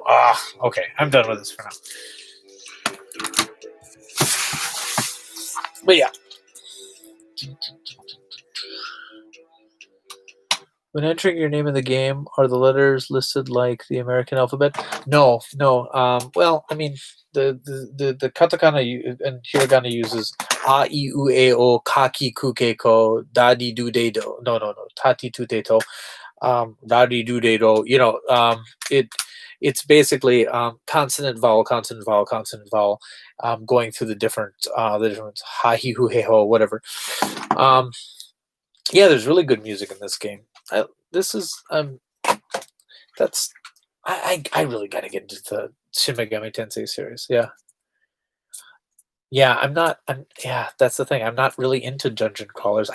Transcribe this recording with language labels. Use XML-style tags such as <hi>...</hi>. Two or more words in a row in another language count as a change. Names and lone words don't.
<en>Okay, I'm done with this for now. But yeah. When entering your name in the game, are the letters listed like the American alphabet? No, no. Well, I mean, the katakana and hiragana uses</en> <ja>a, I, u, e, o, kaki, kuke, ko, dadi, du, de, do. No. Tati, tu, de, to. Dadi, du, de, do.</ja> <en>It it's basically consonant, vowel, consonant, vowel, consonant, vowel, going through the different</en> <ja>ha, hi, hu, he, ho,</ja> <en>whatever. Um, yeah, there's really good music in this game. This is that's I really got to get into the Shin Megami Tensei series. Yeah, yeah. I'm not. I'm yeah. That's the thing. I'm not really into dungeon crawlers.</en>